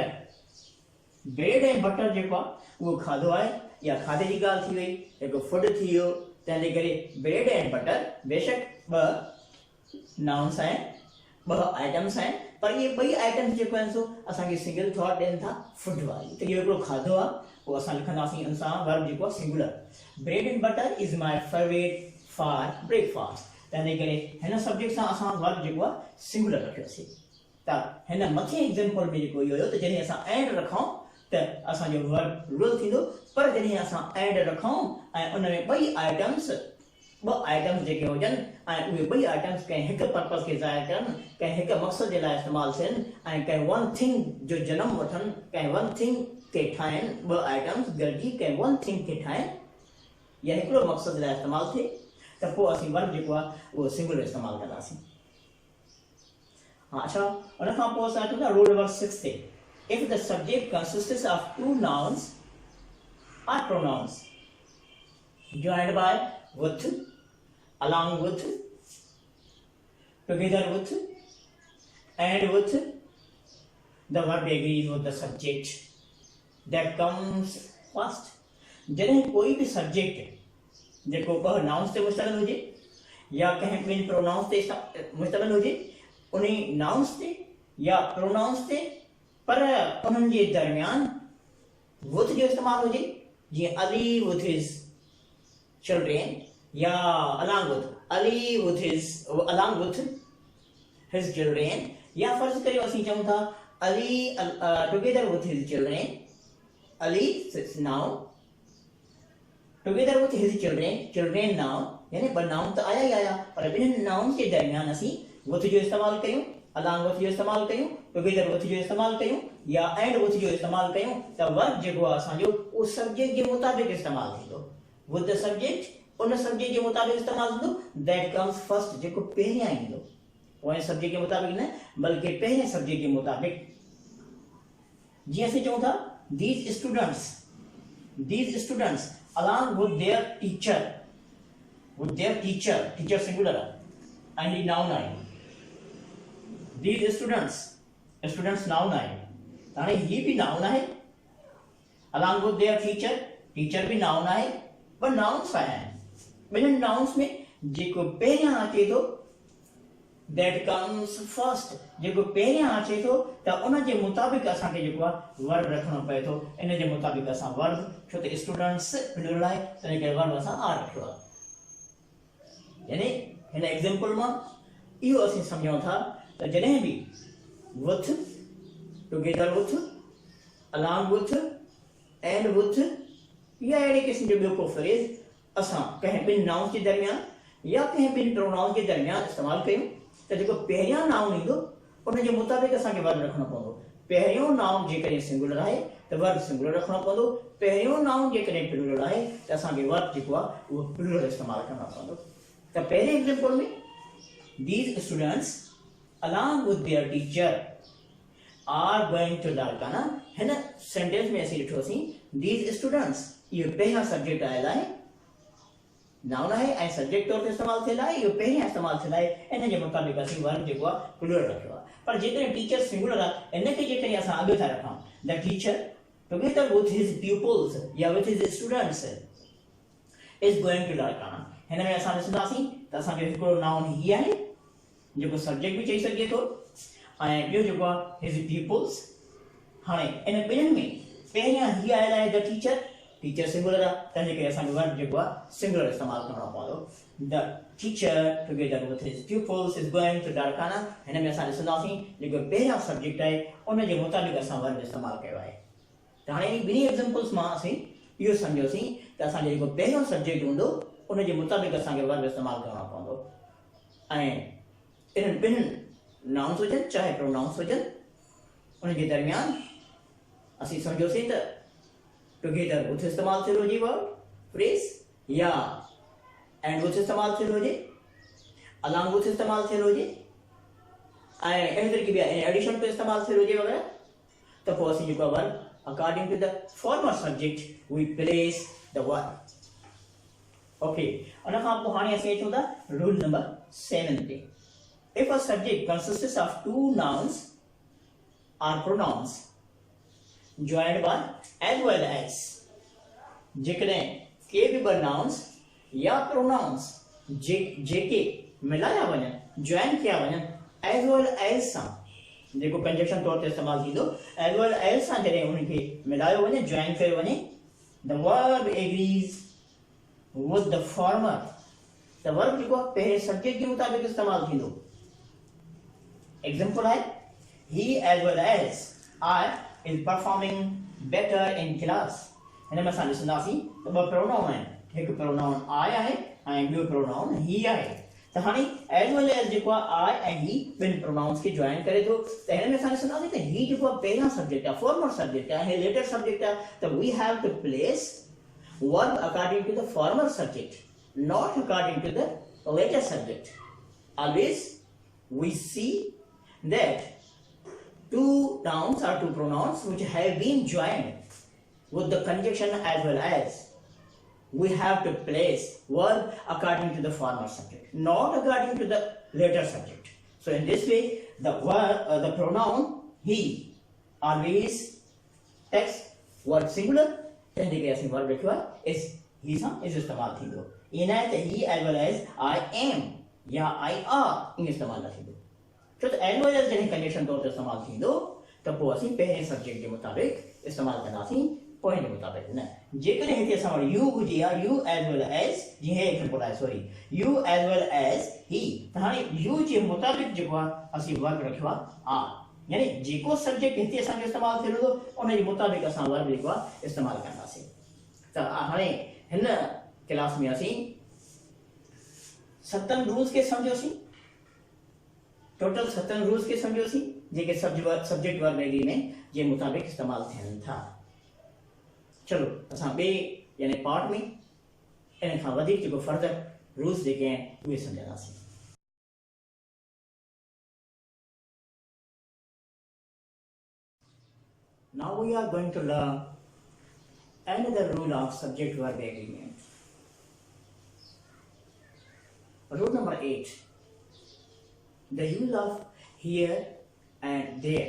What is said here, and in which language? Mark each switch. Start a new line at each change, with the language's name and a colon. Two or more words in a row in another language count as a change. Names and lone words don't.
Sindhi: बटर जेको आहे उहो खाधो आहे या खाधे जी ॻाल्हि थी वई हिकु फूड थी वियो तंहिंजे करे
English: bread and butter
Sindhi: बेशक ॿ नाउन्स आहिनि ॿ आइटम्स आहिनि पर इहे ॿई आइटम्स जेको आहिनि सो असांखे
English: single thought
Sindhi: ॾियनि था फूड वारी त इहो हिकिड़ो खाधो आहे पोइ असां लिखंदासीं हुन सां वर्ब जेको आहे सिंगुलर
English: bread and butter is my favorite for breakfast
Sindhi: तंहिंजे करे हिन सब्जेक्ट सां असां वर्ब जेको आहे सिंगुलर रखियोसीं त हिन मथे एग्ज़ाम्पल में जेको इहो हुयो त जॾहिं असां एंड रखूं त असांजो वर्ब प्लूरल थींदो पर जॾहिं असां एंड रखूं ऐं उन में ॿ आइटम्स जेके हुजनि ऐं उहे ॿई आइटम्स कंहिं हिकु पर्पज़ खे ज़ाहिर कनि कंहिं हिकु मक़सद जे लाइ इस्तेमालु थियनि ऐं कंहिं
English: one thing
Sindhi: जो जनमु वठनि कंहिं
English: one thing
Sindhi: खे ठाहिनि ॿ आइटम्स गॾिजी कंहिं
English: one thing
Sindhi: खे ठाहिनि या हिकिड़ो मक़सद जे लाइ इस्तेमालु थिए त पोइ असीं वर्ब जेको आहे उहो सिंगुलर इस्तेमालु कंदासीं हाँ अच्छा उन खां पोइ असां अचूं था रूल नंबर 6 ते
English: if the subject consists of two nouns or pronouns joined by with along with together with and with the verb agrees with the subject that comes first
Sindhi: जॾहिं कोई बि सब्जेक्ट जेको ॿ नाउन्स ते मुश्तमिल हुजे या कंहिं ॿिनि प्रोनाउंस ते मुश्तमिल हुजे उन नाउन्स ते या प्रोनाउंस ते पर उन्हनि जे दरमियान with जो इस्तेमालु हुजे जीअं अली
English: with his children
Sindhi: या
English: along with his children
Sindhi: या फर्ज़ करियो असीं चऊं था
English: अली together with his children अली noun together with his children noun
Sindhi: यानी ॿ
English: नाउन
Sindhi: त आया ई आया पर ॿिन्हिनि नाउन जे दरमियान असीं with जो इस्तेमालु कयूं
English: along with
Sindhi: जो इस्तेमालु कयूं
English: together with
Sindhi: जो इस्तेमालु कयूं या
English: and with
Sindhi: जो इस्तेमालु कयूं त वर्ब जेको आहे असांजो उहो सब्जेक्ट जे मुताबिक़ इस्तेमालु थींदो
English: with the subject
Sindhi: उन सब्जेक्ट जे मुताबिक़ इस्तेमालु थींदो
English: that comes first
Sindhi: जेको पहिरियां ईंदो पोएं सब्जेक्ट जे मुताबिक़ न बल्कि पहिरें सब्जेक्ट जे मुताबिक़ जीअं असीं चऊं था
English: these students along with their teacher singular and he noun आहे these students noun
Sindhi: आहे हाणे ही भी नाउन आहे
English: along with their teacher
Sindhi: भी नाउन आहे पर नाउन्स आया आहिनि ॿिन्हिनि नाउन्स में जेको पहिरियां अचे थो
English: that comes first
Sindhi: जेको पहिरियां अचे थो त उन जे मुताबिक़ असांखे जेको आहे वर्ब रखणो पए थो इन जे मुताबिक़ असां वर्ब छो त स्टूडेंट्स प्लूरल आहे तंहिं करे वर्ब असां आर रखियो आहे यानी हिन एग्जांपल मां इहो असीं सम्झूं था त जॾहिं बि
English: with, together with, along with, and with,
Sindhi: या अहिड़े क़िस्म जो ॿियो को फ्रेज़ असां कंहिं ॿिनि नाउन जे दरमियान या कंहिं ॿिनि प्रोनाउन जे दरमियान इस्तेमालु कयूं त जेको पहिरियां नाउन ईंदो उन जे मुताबिक़ असांखे वर्ब रखणो पवंदो। पहिरियों नाउन जेकॾहिं सिंगुलर आहे त
English: verb singular
Sindhi: रखणो पवंदो। पहिरियों नाउन जेकॾहिं प्लूरल आहे त असांखे वर्ब जेको आहे उहो प्लूरल इस्तेमालु करणो पवंदो। त पहिरें एग्जांपल में
English: these students along with their teacher are going to Larkana
Hindi: है ना।
Sindhi: सेंटेंस में ऐसे लिखोसीं
English: these students
Sindhi: ये पहिरियां सब्जेक्ट आयल आहे, नाउन आहे ऐं सब्जेक्ट तौर ते इस्तेमालु थियल आहे, इहो पहिरियां इस्तेमालु थियल आहे, इन जे मुताबिक़ असीं वर्ब जेको आहे प्लूरल रखियो आहे। पर जेकॾहिं टीचर सिंगुलर आहे इन खे जेकॾहिं असां अॻु था रखूं
English: the teacher together with his pupils
Sindhi: या
English: with his students is going to Larkana
Sindhi: हिन में असां ॾिसंदासीं त असांजो हिकिड़ो नाउन ही आहे जेको सब्जेक्ट बि चई सघिजे थो ऐं ॿियो जेको आहे
English: his pupils।
Sindhi: हाणे इन ॿिन्हिनि में पहिरियां ही आयल आहे
English: the teacher,
Sindhi: टीचर सिंगुलर आहे तंहिंजे करे असांखे वर्ब जेको आहे सिंगुलर इस्तेमालु करणो पवंदो।
English: the teacher together with his pupils is going to Larkana
Sindhi: हिन में असां ॾिसंदासीं जेको पहिरियां सब्जेक्ट आहे उन जे मुताबिक़ असां वर्ब इस्तेमालु कयो आहे। त हाणे इन ॿिन्ही एग्जांपल्स मां असीं इहो सम्झोसीं त असांजो जेको पहिरियों सब्जेक्ट हूंदो उन जे मुताबिक़ असांखे वर्ब इस्तेमालु करणो पवंदो ऐं इन्हनि ॿिन्हिनि नाउन्स हुजनि चाहे प्रोनाउंस हुजनि उन जे दरमियान असीं सम्झोसीं त
English: together with
Sindhi: इस्तेमालु थियल हुजे
English: verb phrase
Sindhi: या
English: and with
Sindhi: इस्तेमालु थियल हुजे,
English: along with
Sindhi: इस्तेमालु थियल हुजे ऐं अहिड़े तरीक़े ॿिया
English: in addition
Sindhi: पे इस्तेमालु थियल हुजे वग़ैरह त पोइ असीं जेको आहे वर्ब
English: according to the former subject we place the verb।
Sindhi: okay उन खां पोइ हाणे असीं अचूं था रूल नंबर 7 ते।
English: if a subject consists of two nouns or pronouns joined by as well as
Sindhi: जेकॾहिं के बि ॿ नाउन्स या प्रोनाउंस जेके मिलाया वञनि जॉइन किया वञनि
English: as well as
Sindhi: सां जेको कंजक्शन तौर ते इस्तेमालु थींदो
English: as well as
Sindhi: सां जॾहिं उनखे मिलायो वञे जॉइन कयो वञे
English: the verb agrees with the former
Sindhi: त वर्ब जेको आहे पहिरें सब्जेक्ट जे मुताबिक़ इस्तेमालु थींदो। एग्जांपल आहे
English: he as well as I is performing better in class
Sindhi: हिन में असां ॾिसंदासीं त ॿ प्रोनाउन आहिनि, हिकु प्रोनाउन I आहे ऐं ॿियो प्रोनाउन he आहे। त हाणे
English: as well as
Sindhi: जेको आहे I ऐं he ॿिनि प्रोनाउंस खे जॉइन करे थो त हिन में असां ॾिसंदासीं त he जेको आहे पहिरियां सब्जेक्ट आहे
English: former subject
Sindhi: आहे ऐं
English: latter subject
Sindhi: आहे त
English: we have to place verb according to the former subject not according to the latter subject. always we see that two nouns or two pronouns which have been joined with the conjunction as well as we have to place verb according to the former subject not according to the later subject। so in this way the verb the pronoun he always takes verb singular and the case verb required is he सां is
Sindhi: इस्तेमालु थींदो। इन आहे त
English: he as well as I am
Sindhi: या
English: I are
Sindhi: इन इस्तेमालु न थींदो छो त
English: as well as
Sindhi: जॾहिं कंडीशन तौर ते इस्तेमालु थींदो त पोइ असीं पहिरें सब्जेक्ट जे मुताबिक़ इस्तेमालु कंदासीं पोइ जे मुताबिक़ न। जेकॾहिं हिते असां वटि यू हुजे या
English: you as well as
Sindhi: जीअं हे एग्जांपल आहे सॉरी
English: you as well as he
Sindhi: त हाणे यू जे मुताबिक़ जेको आहे असीं वर्ब रखियो आहे आर यानी जेको सब्जेक्ट हिते असांजो इस्तेमालु थियल हूंदो उन जे मुताबिक़ असां वर्ब जेको आहे इस्तेमालु कंदासीं। त हाणे हिन क्लास में असीं 7 रूल्स खे सम्झोसीं टोटल 7 रूल्स के समझोसीं जेके
English: subject verb agreement
Sindhi: जे मुताबिक़ इस्तेमालु थियनि था। चलो असां ॿिए यानी पार्ट में इन खां वधीक जेको
English: further rules
Sindhi: जेके आहिनि उहे सम्झंदासीं।
English: Now we are going to learn another rule of subject verb agreement. Rule number 8. The use of here and there.